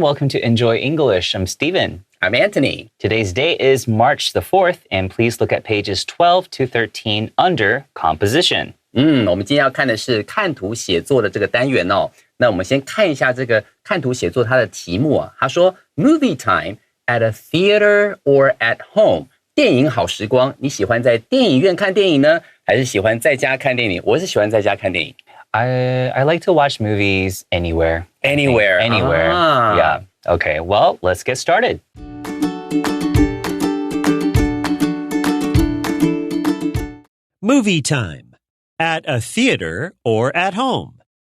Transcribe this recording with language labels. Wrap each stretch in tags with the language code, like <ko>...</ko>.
<en>Welcome to Enjoy English. I'm Stephen. I'm Anthony. Today's date is March the 4th, and please look at pages 12 to 13 under Composition.</en> <zh>我们今天要看的是看图写作的这个单元哦。那我们先看一下这个看图写作它的题目啊。他说</zh> <en>Movie time at a theater or at home.</en> <zh>电影好时光，你喜欢在电影院看电影呢，还是喜欢在家看电影？我是喜欢在家看电影。</zh> <en>I like to watch movies anywhere. Anywhere. Yeah. Okay, well, let's get started. Movie time. At a theater or at home.</en>